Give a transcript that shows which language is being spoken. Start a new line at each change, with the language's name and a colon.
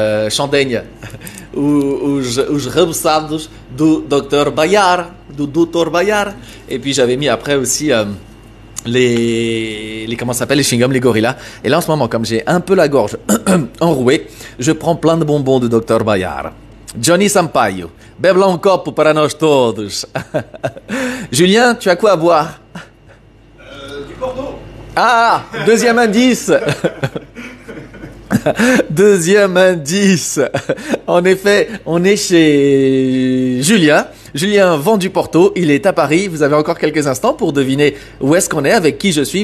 Portuguese: Chandaigne, os rebuçados do Dr Bayard, du Dr Bayard.
French: Et puis j'avais mis après aussi les comment ça s'appelle, les chewing-gums, les gorillas. Et là en ce moment, comme j'ai un peu la gorge enrouée, je prends plein de bonbons de Dr Bayard.
Portuguese: Johnny Sampaio, bebe lá copo para nós todos.
French: Julien, tu as quoi à boire? Du Porto. Ah, deuxième indice. Deuxième indice. En effet, on est chez Julien. Julien vend du Porto. Il est à Paris. Vous avez encore quelques instants pour deviner où est-ce qu'on est, avec qui je suis.